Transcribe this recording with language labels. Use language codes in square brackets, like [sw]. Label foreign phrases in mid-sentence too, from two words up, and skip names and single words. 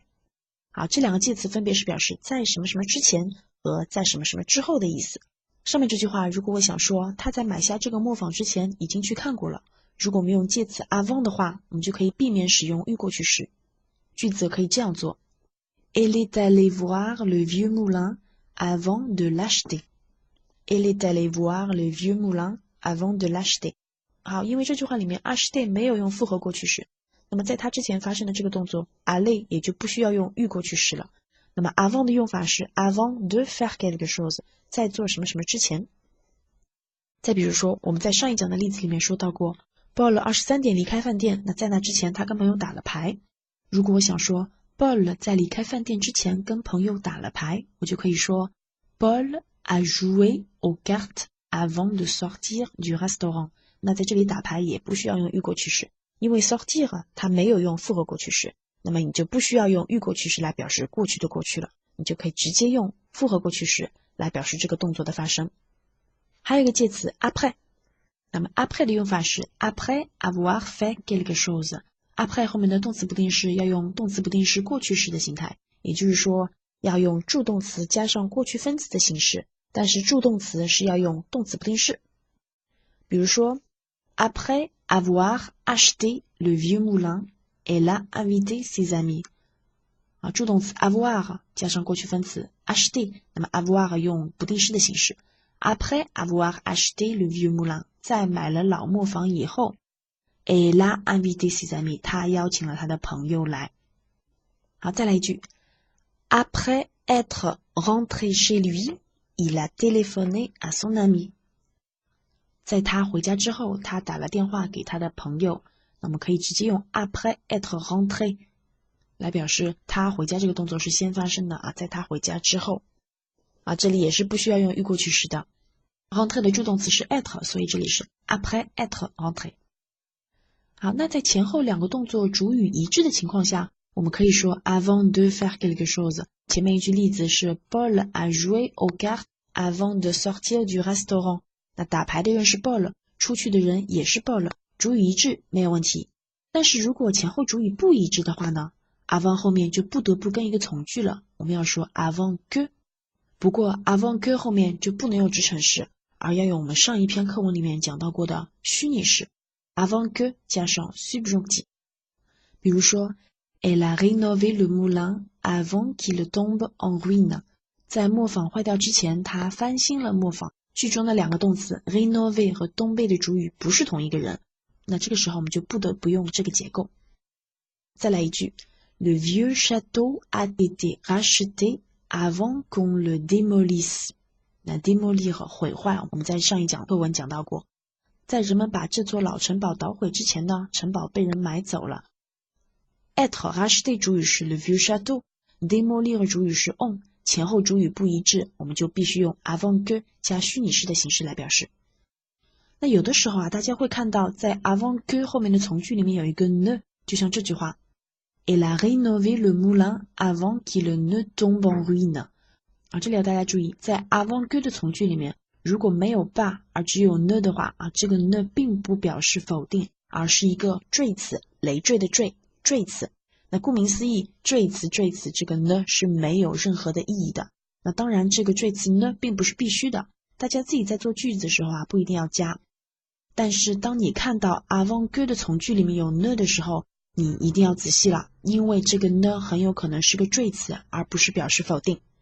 [zh] 好，这两个介词分别是表示在什么什么之前和在什么什么之后的意思。上面这句话，如果我想说他在买下这个磨坊之前已经去看过了，如果我们用介词 avant 的话，我们就可以避免使用预过去时。句子可以这样做 [fr] Elle est allée voir le vieux moulin avant de l'acheter. Elle est allée voir le vieux moulin avant de l'acheter. [zh] 好，因为这句话里面 acheter 没有用复合过去时，那么在它之前发生的这个动作 aller 也就不需要用预过去时了。那么 avant 的用法是 [fr] avant de faire quelque chose， [zh] 在做什么什么之前。再比如说，我们在上一讲的例子里面说到过 Paul 23点离开饭店，那在那之前他跟朋友打了牌。如果我想说 Paul 在离开饭店之前跟朋友打了牌，我就可以说 [fr] Paul a joué aux cartes avant de sortir du restaurant。 [zh] 那在这里打牌也不需要用预过去时，因为 sortir 它没有用复合过去时，那么你就不需要用预过去时来表示过去的过去了，你就可以直接用复合过去时来表示这个动作的发生。还有一个介词 après， 那么 après 的用法是 [fr] après avoir fait quelque chose。 [zh] après 后面的动词不定式要用动词不定式过去时的形态，也就是说要用助动词加上过去分词的形式，但是助动词是要用动词不定式。 [fr] 比如说 Après avoir acheté le vieux moulin, elle a invité ses amis。 [zh] 助动词 avoir 加上过去分词 acheter， 那么 avoir 用不定式的形式。 [fr] Après avoir acheté le vieux moulin， [zh] 在买了老磨坊以后 [fr] Elle a invité ses amis， [zh] 他邀请了他的朋友来。好，再来一句 [fr] Après être rentré chez lui, il a téléphoné à son ami。 [zh] 在他回家之后，他打了电话给他的朋友。那么可以直接用 [fr] Après être rentré [zh] 来表示他回家这个动作是先发生的在他回家之后。这里也是不需要用预过去时的。rentré 的助动词是 être， 所以这里是 [fr] Après être rentré。 [zh] 好，那在前后两个动作主语一致的情况下，我们可以说 [fr] avant de faire quelque chose。 [zh] 前面一句例子是 [fr] Paul a joué aux cartes avant de sortir du restaurant。 [zh] 那打牌的人是 Paul， 出去的人也是 Paul， 主语一致没有问题。但是如果前后主语不一致的话呢， avant 后面就不得不跟一个从句了，我们要说 [fr] avant que。 [zh] 不过 [fr] avant que [zh] 后面就不能用直陈式，而要用我们上一篇课文里面讲到过的虚拟式 [fr] avant que [zh] 加上 subjonctif。 [fr] 比如说 Elle a rénové le moulin avant qu'il tombe en ruine。 [zh] 在磨坊坏掉之前，她翻新了磨坊。句中的两个动词 rénover 和tomber的主语不是同一个人，那这个时候我们就不得不用这个结构。再来一句 [fr] Le vieux château a été racheté avant qu'on le démolisse。 [zh] 那 démolir 毁坏，我们在上一讲课文讲到过，在人们把这座老城堡捣毁之前呢，城堡被人买走了。 [fr] être racheté [zh] 主语是 [fr] le vieux château， [zh] démolir 主语是 on， 前后主语不一致，我们就必须用 [fr] avant que [zh] 加虚拟式的形式来表示。那有的时候大家会看到在 [fr] avant que [zh] 后面的从句里面有一个 ne， 就像这句话 [fr] Elle a rénové le moulin avant qu'il ne tombe en ruine。 [zh] 这里要大家注意，在 [fr] avant que [zh] 的从句里面，如果没有 ba 而只有 ne 的话这个 ne 并不表示否定，而是一个缀词，累赘的缀，缀词。那顾名思义，缀词这个 ne 是没有任何的意义的。那当然这个缀词 ne 并不是必须的，大家自己在做句子的时候不一定要加。但是当你看到 [fr] avant que [zh] 的从句里面有 ne 的时候，你一定要仔细了，因为这个 ne 很有可能是个缀词，而不是表示否定。